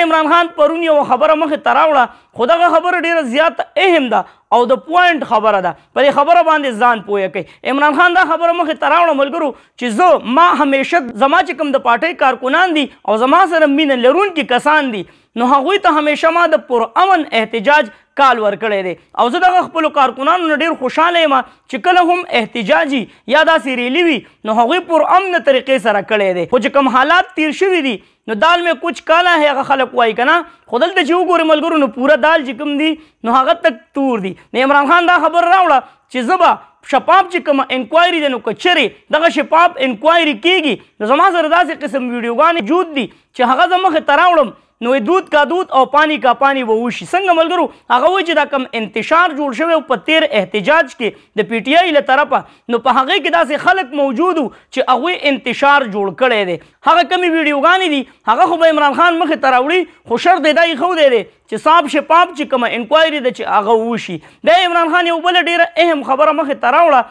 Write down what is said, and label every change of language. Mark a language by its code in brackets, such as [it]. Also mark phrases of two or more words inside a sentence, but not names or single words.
[ps] عمران خان پرون یوه خبره مخې ته راوړه خو دغه خبره ډېره زیاته اهم ده او د پوینټ خبره ده په دې خبره باندې ځان پوهه کوي عمران خان دا خبره مخې ته راوړه ملګرو چې زه ما همیشه زما چې کوم د پارټۍ کارکنان دي او زما سره مینه لرونکي کسان دي نو هغوی ته همیشه ما د پرامن احتجاج کال ورکړی دی او زه دغه خپلو کارکنانو نه ډېر خوشحاله یم چې کله هم احتجاجي یا داسې ریلي وي نو هغوی پرامنه طریقې سره کړی دی خو چې کوم حالات تیر شوي دي نو [ur] دال میں کچھ کالا ہے [ps] هغه خلک وایي که نه خو دلته چې وګورې ملګرو نو پوره دال چې کوم دي نو هغه تک تور دي نو عمران خان دا خبر راوړه چې زه به شفاف چې کومه انکوایري دی نو که چېرې دغه شفاف انکوایري کېږي نو زما سره داسې قسم ویډیوګانې موجود دي چې هغه زه مخې ته راوړم نو [ur] دود کا دود [ps] او [ur] پانی کا پانی [ps] به وشي څنګه ملګرو هغه وایي چې دا کوم انتشار جوړ شوی په تیر احتجاج کې د پی ټي آی له طرفه نو په هغې کې داسې خلک موجود وو چې هغوی انتشار جوړ کړی دی هغه کمې ویډیوګانې دي هغه خو به عمران خان مخې ته راوړي خو شرط یې دا ایښودی دی چې صاحب شفاف چې کومه انکوایري ده چې هغه وشي دا عمران خان یو بله ډېره اهم خبره مخې ته راوړه